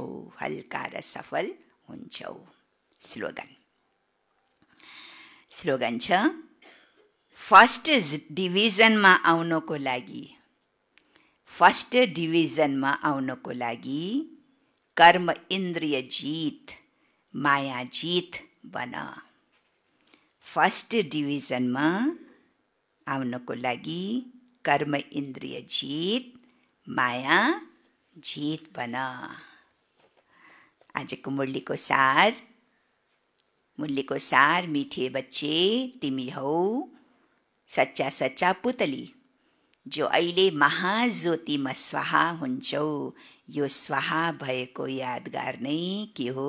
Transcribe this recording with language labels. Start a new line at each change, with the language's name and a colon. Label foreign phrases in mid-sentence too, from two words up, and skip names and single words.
Nepali: हल्का र सफल हुन्छौ। स्लोगन छ, फर्स्ट डिभिजनमा आउनको लागि कर्म इन्द्रिय जीत, माया जीत बन। फर्स्ट डिभिजनमा आउनको लागि कर्म इन्द्रिय जीत, माया जीत बन। आजको मुरलीको सार
Hindi: मीठे बच्चे
Nepali: तिमी हौ सच्चा पुतली, जो अहिले महाज्योतिमा स्वाहा हुन्छौ। यो स्वाहा भएको यादगार नै के हो?